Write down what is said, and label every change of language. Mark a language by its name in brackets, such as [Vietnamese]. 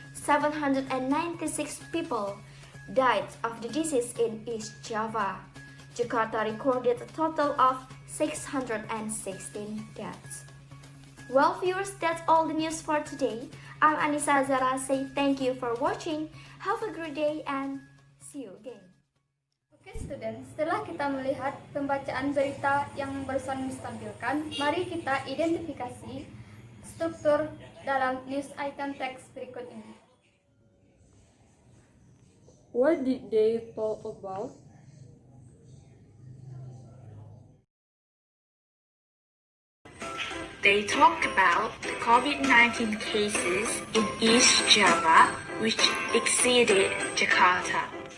[English] 796 people died of the disease in East Java. Jakarta recorded a total of 616 deaths. Well, viewers, that's all the news for today. I'm Anissa Zara, say thank you for watching. Have a great day and see you again. [Indonesian] Oke student, setelah kita melihat pembacaan berita yang barusan Miss tampilkan, mari kita identifikasi struktur dalam news item teks berikut ini. [English] What did they talk about? They talked about the COVID-19 cases in East Java, which exceeded Jakarta.